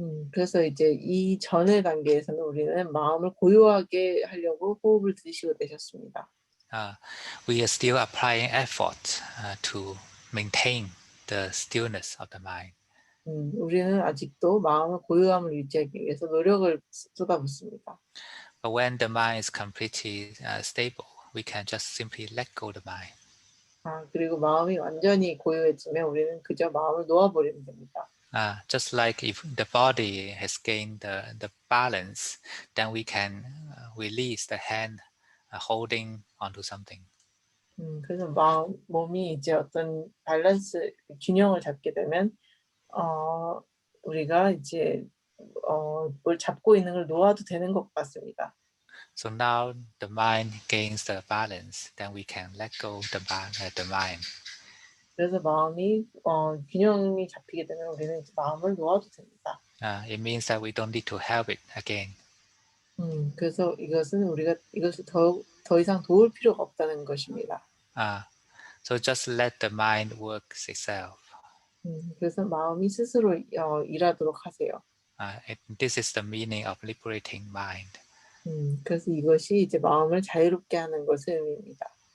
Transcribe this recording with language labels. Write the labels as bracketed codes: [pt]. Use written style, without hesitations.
[ko] 그래서 이제 이 전의 단계에서는 우리는 마음을 고요하게 하려고 호흡을 들이쉬고 내셨습니다. [en] We are still applying effort to maintain the stillness of the mind. [ko] 우리는 아직도 마음의 고요함을 유지하기 위해서 노력을 쏟아붓습니다. [en] But when the mind is completely stable, we can just simply let go the mind. [ko] 그리고 마음이 완전히 고요해지면 우리는 그저 마음을 놓아버리면 됩니다. [en] Just like if the body has gained the balance, then we can release the hand holding onto something. [ko] 그래서 몸이 이제 어떤 밸런스, 균형을 잡게 되면 우리가 이제 뭘 잡고 있는 걸 놓아도 되는 것 같습니다. [en] So now the mind gains the balance, then we can let go the mind. [ko] 그래서 마음이 균형이 잡히게 되면 우리는 이제 마음을 놓아도 됩니다. [en] It means that we don't need to help it again. [ko] 그래서 우리가 이것을 더 이상 도울 필요가 없다는 것입니다. [en] So just let the mind work itself. [ko] 그래서 마음이 스스로 일하도록 하세요. [en] This is the meaning of liberating mind. [ko] 그래서 이것이 이제 마음을 자유롭게 하는 것의 의미입니다.